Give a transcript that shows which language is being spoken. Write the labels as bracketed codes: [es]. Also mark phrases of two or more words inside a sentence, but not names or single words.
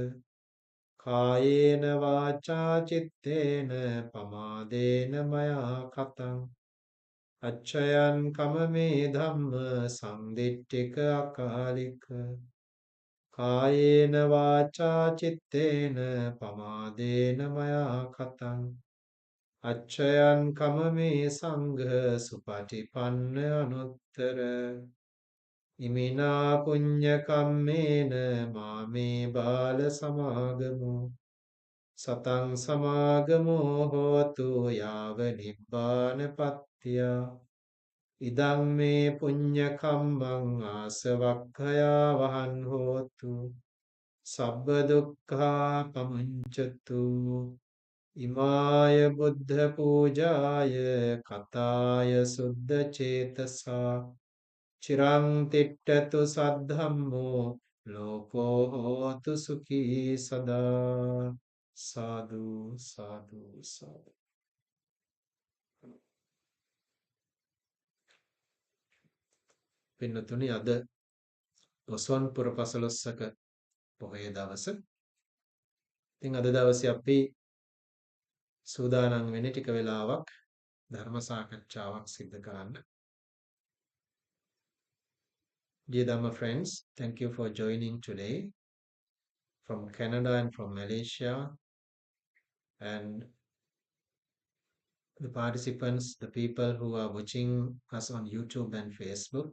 [pi] කායේන වාචා චිත්තේන පමාදේන මයා කතං අච්චයං කමමේ ධම්ම සම්දිට්ඨික අකාලික කායේන වාචා චිත්තේන පමාදේන මයා කතං අච්චයං කමමේ සංඝ සුපටිපන්න අනුත්තර ඉමිනා පුඤ්ඤ කම්මේන මාමේ බාල සමාගමෝ සතං සමාගමෝ හෝතු යාව නිබ්බානපත්තිය ඉදං මේ පුඤ්ඤ කම්මං ආසවක්ඛයා වහන් හෝතු සබ්බ දුක්ඛා පමුඤ්චතු ඉමාය බුද්ධ පූජාය කතාය සුද්ධ චේතසා චිරං තිට්ඨතු සද්ධම්මෝ ලෝකෝ හෝතු සුඛී සදා සාදු සාදු සාදු. [si] පින්නතුනි අද ඔස්වන් පුර පසළොස්වක පොහොය දවස. ඉතින් අද දවසේ අපි සූදානම් වෙන්නේ ටික වෙලාවක් ධර්ම සාකච්ඡාවක් සිදු කරන්න. [en] Dear Dhamma friends, thank you for joining today from Canada and from Malaysia, and the participants, the people who are watching us on YouTube and Facebook.